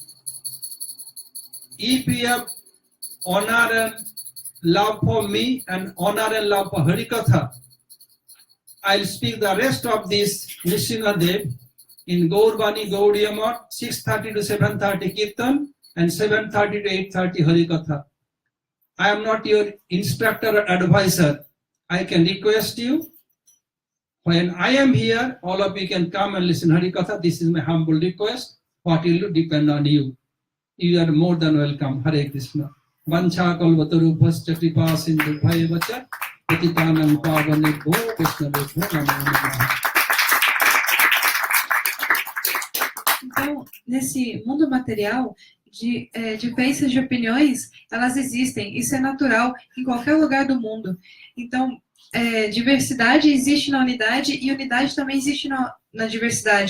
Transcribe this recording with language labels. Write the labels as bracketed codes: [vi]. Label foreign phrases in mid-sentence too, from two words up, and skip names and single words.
[en] If you have honor and love for me and honor and love for Harikatha, I'll speak the rest of this Nrsimhadev in Gaurbani Gaudiya Math, 6:30 to 7:30 Kirtan and 7:30 to 8:30 Harikatha. I am not your instructor or advisor. I can request you. When I am here, all of you can come and listen Harikatha. This is my humble request. What will you depend on you? You are more than welcome. Hare Krishna. [sa] वाञ्छा कल्पतरुभ्यश्च कृपा सिन्धुभ्य एव च पतितानां पावनेभ्यो कृष्णेभ्यो नमो नमः. [pt] Então, nesse mundo material, diferenças de opiniões, elas existem. Isso é natural em qualquer lugar do mundo. Então, diversidade existe na unidade e unidade também existe na diversidade.